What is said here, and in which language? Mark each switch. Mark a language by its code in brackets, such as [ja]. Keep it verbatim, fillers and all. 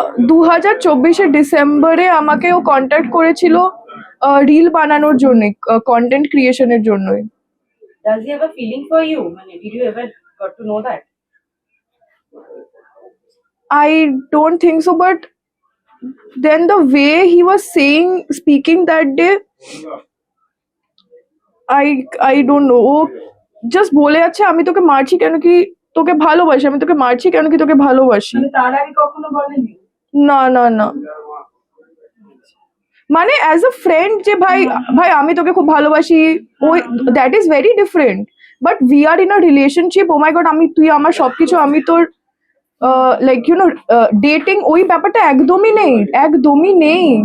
[bn] দু হাজার চব্বিশে ডিসেম্বরে আমাকে ও কন্ট্যাক্ট করেছিল রিল বানানোর জন্য, কন্টেন্ট ক্রিয়েশনের জন্যই। [en] Does he have a feeling for you? Mane, did you ever got to know that? I don't think so, but then the way he was saying, speaking that day, I I don't know. [bn] ও just বলে যাচ্ছে আমি তোকে মারছি কেন কি তোকে ভালোবাসি, আমি তোকে মারছি কেন কি তোকে ভালোবাসি। মানে তার আগে কখনো বলেনি? না না না মানে [en] as a friend [bn] যে ভাই ভাই আমি তোকে খুব ভালোবাসি, ওই [en] that is very different, but we are in a relationship, oh my [bn] god আমি তুই আমার সবকিছু, আমি তোর [en] like you know dating, [bn] ওই ব্যাপারটা একদমই নেই, একদমই নেই।